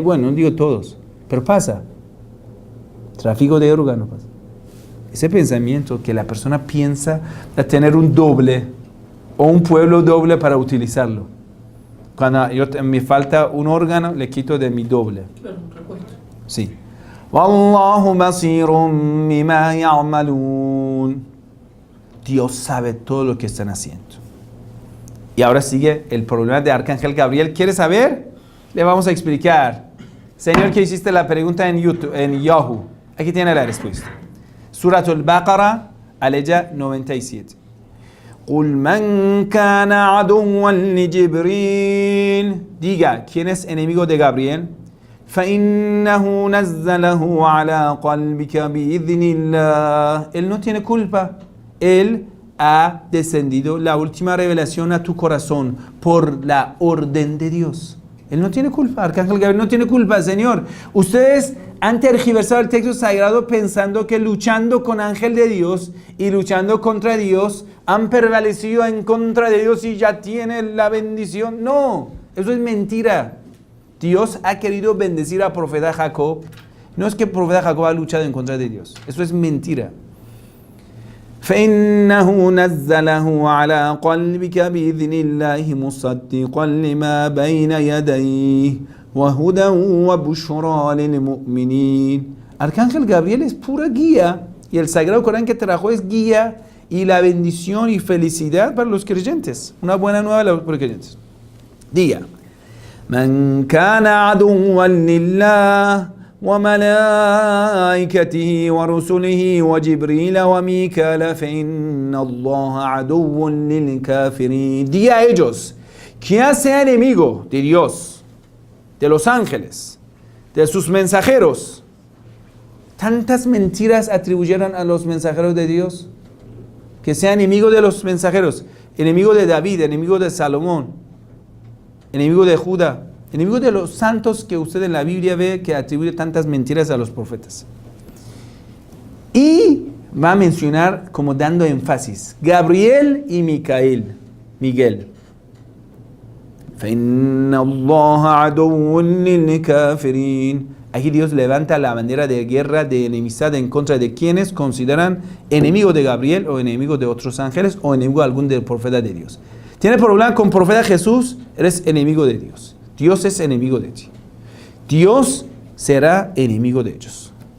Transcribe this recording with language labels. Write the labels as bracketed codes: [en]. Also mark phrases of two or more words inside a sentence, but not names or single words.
[es] Bueno, no digo todos, pero pasa. Tráfico de órganos pasa. Ese pensamiento que la persona piensa de tener un doble o un pueblo doble para utilizarlo. Cuando me falta un órgano, le quito de mi doble. Sí. [ar] والله بصير بما يعملون. [es] Dios sabe todo lo que están haciendo. Y ahora sigue el problema de Arcángel Gabriel. ¿Quiere saber? Le vamos a explicar. Señor, que hiciste la pregunta en YouTube, en Yahoo. Aquí tiene la respuesta. Suratul Baqara, aleya 97. [ar] قُلْ مَنْ كَانَ عَدُوًّا لِجِبْرِيلٍ. [es] Diga, ¿quién es enemigo de Gabriel? [ar] فَإِنَّهُ نَزَّلَهُ عَلَى قَلْبِكَ بِإِذْنِ اللَّهِ. [es] Él no tiene culpa. Él ha descendido la última revelación a tu corazón por la orden de Dios. Él no tiene culpa. Arcángel Gabriel no tiene culpa, Señor. Ustedes han tergiversado el texto sagrado pensando que luchando con ángel de Dios y luchando contra Dios han prevalecido en contra de Dios y ya tienen la bendición. No, eso es mentira. Dios ha querido bendecir al profeta Jacob. No es que el profeta Jacob ha luchado en contra de Dios. Eso es mentira. [ar] فإنه نزله على قلبك بإذن الله مصدقا لما بين يديه وهدى وبشرى للمؤمنين. [es] Arcángel Gabriel es pura guía, y el Sagrado Corán que trajo es guía y la bendición y felicidad para los creyentes. Una buena nueva para los creyentes. Diga: [ar] من كان عدوا لله وملائكته ورسله وجبريل وميكال فإن الله عدو للكافرين. [es] Di a ellos, quien sea enemigo de Dios, de los ángeles, de sus mensajeros. Tantas mentiras atribuyeron a los mensajeros de Dios, que sea enemigo de los mensajeros, enemigo de David, enemigo de Salomón, enemigo de Judá, enemigo de los santos que usted en la Biblia ve que atribuye tantas mentiras a los profetas. Y va a mencionar, como dando énfasis, Gabriel y Miguel. [ar] فَإِنَّ اللَّهَ عَدُوٌّ لِلْكَافِرِينَ. [es] Aquí Dios levanta la bandera de guerra, de enemistad en contra de quienes consideran enemigo de Gabriel o enemigo de otros ángeles o enemigo de algún del profeta de Dios. ¿Tienes problema con profeta Jesús? Eres enemigo de Dios. Dios es enemigo de ti. Dios será enemigo de ellos.